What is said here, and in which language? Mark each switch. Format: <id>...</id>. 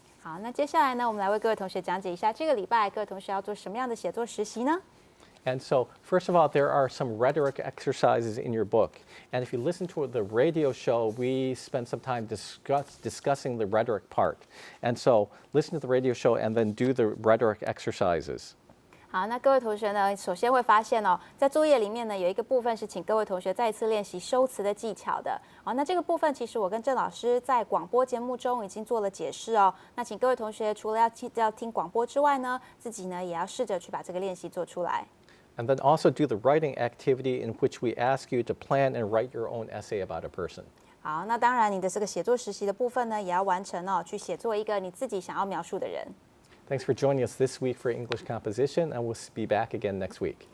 <zh>好，那接下来呢，我们来为各位同学讲解一下这个礼拜各位同学要做什么样的写作实习呢？</zh> <en>And so, first of all, there are some rhetoric exercises in your book. And if you listen to the radio show, we spend some time discussing the rhetoric part. And so, listen to the radio show and then do the rhetoric exercises.</en> <zh>好，那各位同学呢，首先会发现在作业里面呢，有一个部分是请各位同学再一次练习修辞的技巧的。那这个部分其实我跟郑老师在广播节目中已经做了解释那请各位同学除了要听广播之外呢，自己呢也要试着去把这个练习做出来。</zh> <en>And then also do the writing activity in which we ask you to plan and write your own essay about a person.</en> <zh>好，那当然你的这个写作实习的部分呢，也要完成去写作一个你自己想要描述的人。</zh> <en>Thanks for joining us this week for English composition, and we'll be back again next week.</en>